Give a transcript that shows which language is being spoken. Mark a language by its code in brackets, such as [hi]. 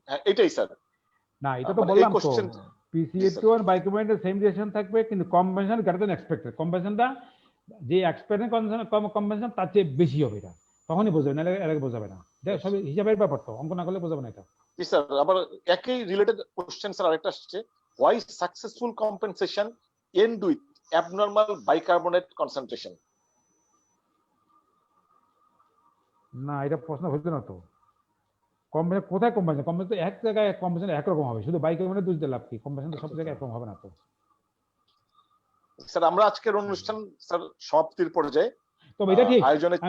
[bn] এটাই স্যার। না এটা তো বললাম তো, পিসিও2 আর বাইকার্বনেটের সেম ডিরেকশন থাকবে, কিন্তু কম্পেনসেশন গ্রেটার দ্যান এক্সপেক্টেড। কম্পেনসেশনটা যে এক্সপেক্টেড কম্পেনসেশন তার চেয়ে বেশি হবে, এটা তখনই বুঝবে, নাহলে এর আগে বোঝাবে না। এটা সব হিসাবের ব্যাপার, তো অঙ্ক না করলে বোঝাবে না এটা। জি স্যার। [en] আবার একই related question sir আরেকটা আসছে, why successful compensation end with abnormal bicarbonate concentration? [bn] না এটা প্রশ্ন হচ্ছে না তো, কম্পেনসেশন কোথায় কম্পেনসেশন? কম্পেনসেশন তো এক জায়গায় কম্পেনসেশন একরকম হবে, শুধু বাইকার্বনেট দুধ লাভ কি? কম্পেনসেশন তো সব জায়গায় একরকম হবে না তো স্যার। আমরা আজকের অনুষ্ঠান স্যার সমাপ্তির পর্যায়ে, তবে এটা ঠিক আয়োজনে